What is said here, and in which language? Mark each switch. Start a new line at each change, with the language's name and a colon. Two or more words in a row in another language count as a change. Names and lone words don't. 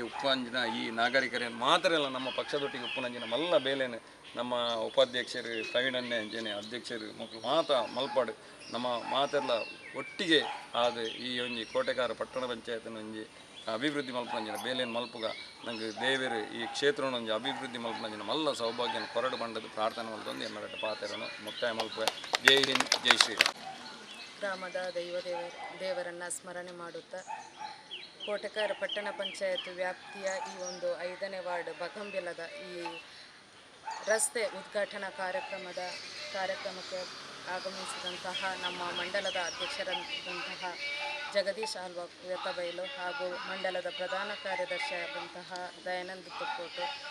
Tulu: ಉಪ್ಪಂಜಿನ ಈ ನಾಗರಿಕರೇನು ಮಾತ್ರ ಎಲ್ಲ ನಮ್ಮ ಪಕ್ಷದೊಟ್ಟಿಗೆ ಉಪ್ಪುನಂಜಿನ ಮಲ್ಲ ಬೇಲೆನು ನಮ್ಮ ಉಪಾಧ್ಯಕ್ಷರು ಪ್ರವೀಣನ್ನೇ ಅಂಜನೆ ಅಧ್ಯಕ್ಷರು ಮಕ್ಕಳು ಮಲ್ಪಾಡು ನಮ್ಮ ಮಾತೆಲ್ಲ ಒಟ್ಟಿಗೆ ಆದ ಈ ಒಂಜಿ ಕೋಟೆಗಾರ ಪಟ್ಟಣ ಪಂಚಾಯತ್ನ ಒಂಜಿ ಅಭಿವೃದ್ಧಿ ಮಲ್ಪನಂಜಿನ ಬೇಲೆನ್ ಮಲ್ಪುಗ ನಂಗೆ ದೇವರು ಈ ಕ್ಷೇತ್ರನ ಒಂಜಿ ಅಭಿವೃದ್ಧಿ ಮಲ್ಪನಂಜಿನ ಮಲ್ಲ ಸೌಭಾಗ್ಯನ ಕೊರಡು ಬಂಡದು ಪ್ರಾರ್ಥನೆ ಮಲ್ತೊಂದು ಎನ್ನಡ ಪಾತೆರನು ಮುಕ್ತಾಯ ಮಲ್ಪುವೆ.
Hindi: जय हिंद, जय श्रीराम.
Kannada: ಗ್ರಾಮದ ದೇವರನ್ನು ಸ್ಮರಣೆ ಮಾಡುತ್ತಾ ಕೋಟೆಕಾರ ಪಟ್ಟಣ ಪಂಚಾಯತ್ ವ್ಯಾಪ್ತಿಯ ಈ ಒಂದು 5ನೇ ವಾರ್ಡ್ ಬಗಂಬೆಲದ ಈ ರಸ್ತೆ ಉದ್ಘಾಟನಾ ಕಾರ್ಯಕ್ರಮಕ್ಕೆ ಆಗಮಿಸಿದಂತಹ ನಮ್ಮ ಮಂಡಲದ ಅಧ್ಯಕ್ಷರಾದಂತಹ ಜಗದೀಶ್ ವ್ಯತಬೈಲು ಹಾಗೂ ಮಂಡಲದ ಪ್ರಧಾನ ಕಾರ್ಯದರ್ಶಿಯಾದಂತಹ ದಯಾನಂದ ತುಕ್ಕೋಟು,